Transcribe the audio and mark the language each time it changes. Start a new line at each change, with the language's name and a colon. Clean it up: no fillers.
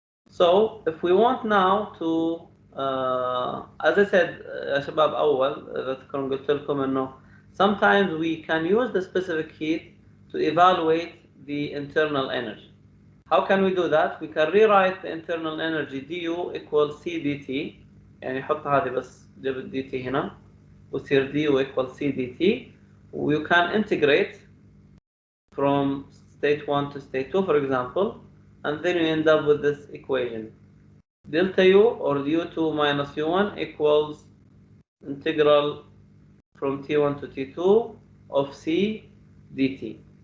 English: So if we want now to as I said
Arabic: يا شباب أول أذكركم قلت لكم إنه
English: sometimes we can use the specific heat to evaluate the internal energy. How can we do that? We can rewrite the internal energy du equals C dt.
Arabic: يعني حط هذه بس جبت dt هنا وتصير
English: du equals C dt. You can integrate from state 1 to state 2 for example, and then you end up with this equation. Delta U or U2 minus U1 equals integral from T1 to T2 of C dt.